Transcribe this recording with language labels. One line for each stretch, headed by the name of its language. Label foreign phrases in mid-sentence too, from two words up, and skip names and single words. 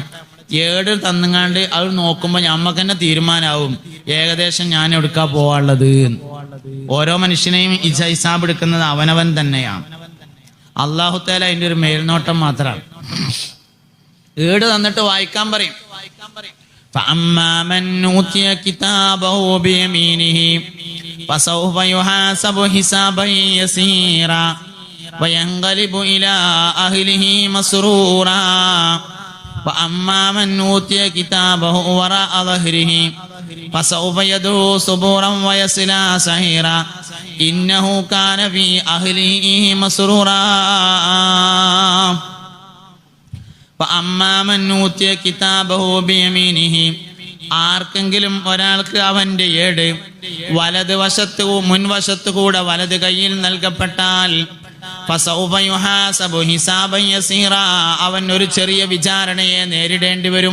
Malayalam: ഏട് തന്നുങ്ങാണ്ട് അത് നോക്കുമ്പോ ഞമ്മക്ക് തന്നെ തീരുമാനാവും ഏകദേശം ഞാൻ എടുക്കാ പോവാനുള്ളത്. ഓരോ മനുഷ്യനെയും ഹിസാബ് എടുക്കുന്നത് അവനവൻ തന്നെയാണ്. അല്ലാഹു തആല അതിന്റെ ഒരു മേൽനോട്ടം മാത്രമാണ്. ഏട് തന്നിട്ട് വായിക്കാൻ പറയും.
Arabic: فأما من أوتي كتابه بيمينه فسوف يحاسب حسابا يسيرا وينقلب إلى أهله مسرورا وأما من أوتي كتابه وراء ظهره فسوف يدعو صبورا ويصلى سعيرا إنه كان في أهله مسرورا
Malayalam: ആർക്കെങ്കിലും ഒരാൾക്ക് അവന്റെ ഏട് വലതുവശത്ത് മുൻവശത്തു കൂടെ വലത് കയ്യിൽ നൽകപ്പെട്ടാൽ അവൻ ഒരു ചെറിയ വിചാരണയെ നേരിടേണ്ടി വരും.